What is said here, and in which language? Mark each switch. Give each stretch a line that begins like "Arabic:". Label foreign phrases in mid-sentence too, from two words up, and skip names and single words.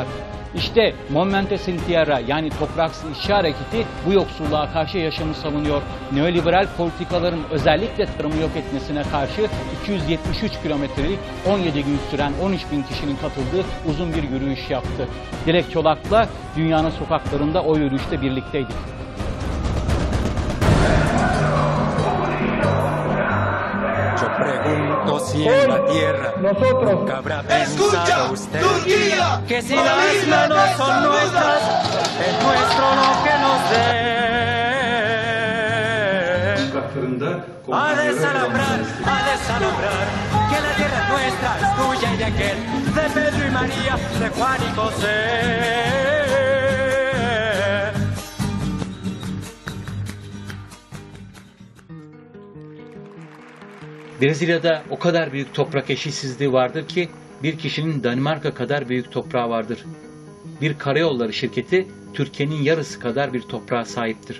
Turkish: İşte Movimento Sem Terra yani Topraksız İşçi Hareketi bu yoksulluğa karşı yaşamı savunuyor. Neoliberal politikaların özellikle tarımı yok etmesine karşı 273 kilometrelik 17 gün süren 13 bin kişinin katıldığı uzun bir yürüyüş yaptı. Dilek Çolak'la dünyanın sokaklarında o yürüyüşte birlikteydik.
Spanish: Escucha, Turquía, que si las manos son nuestras, es nuestro lo que nos dé. Ha de desalombrar, que la tierra es nuestra, es tuya y de aquel, de Pedro y María, de Juan y José.
Turkish: Brezilya'da o kadar büyük toprak eşitsizliği vardır ki bir kişinin Danimarka kadar büyük toprağı vardır. Bir karayolları şirketi Türkiye'nin yarısı kadar bir toprağa sahiptir.